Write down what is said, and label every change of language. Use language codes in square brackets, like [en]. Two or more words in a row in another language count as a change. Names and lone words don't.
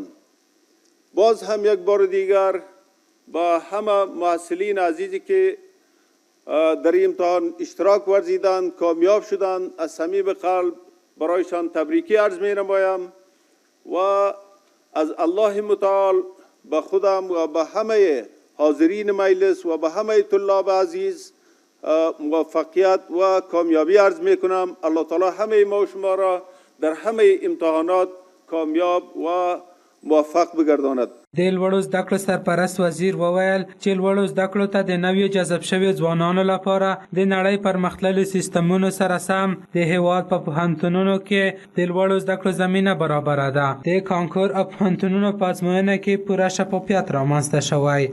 [fa] باز هم یک بار دیگر با همه محصلین عزیزی که در این امتحان اشتراک ورزیدند، کامیاب شدند، از صمیم قلب برایشان تبریکی عرض می نمایم و از الله متعال به خودم و به همه حاضرین مجلس و به همه طلاب عزیز موفقیت و کامیابی عرض می کنم. الله تعالی همه ما و شما را در همه امتحانات کامیاب و موفق بگرداند. [ps] د لوړو زده کړو سرپرست وزیر وویل چې لوړو زده کړو ته د نویو جذب شویو ځوانانو لپاره د نړۍ پرمختللو سیستمونو سره سم د هیواد په پوهنتونونو کې د لوړو زده کړو زمینه برابره ده. د کانکور او پوهنتونونو په ازموینه کې پوره شفافیت رامنځته شوی.